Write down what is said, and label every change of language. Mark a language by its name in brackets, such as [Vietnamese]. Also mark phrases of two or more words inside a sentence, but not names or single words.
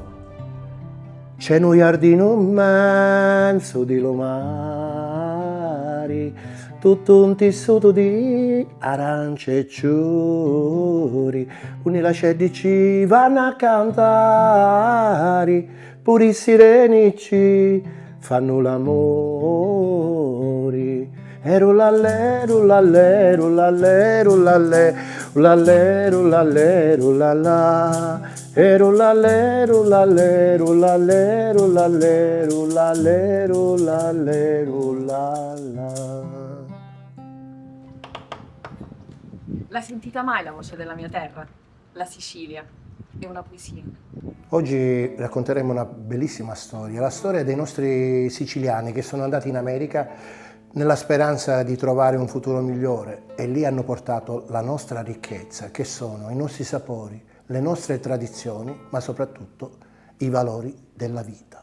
[Italian] C'è un giardino immenso di lumari, tutto un tessuto di arance e ciuri, una lasce ci vanno a cantare, pure i sireni ci fanno l'amore. Rullallè, rullallè, rullallè, rullallè, rullallè, rullallè, rullallà. Rullallè, rullallè, rullallè, rullallè, rullallè, rullallè, rullallà. L'hai sentita mai la voce della mia terra? La Sicilia. È una poesia. Oggi racconteremo una bellissima storia, la storia dei nostri siciliani che sono andati in America nella speranza di trovare un futuro migliore, e lì hanno portato la nostra ricchezza, che sono i nostri sapori, le nostre tradizioni, ma soprattutto i valori della vita.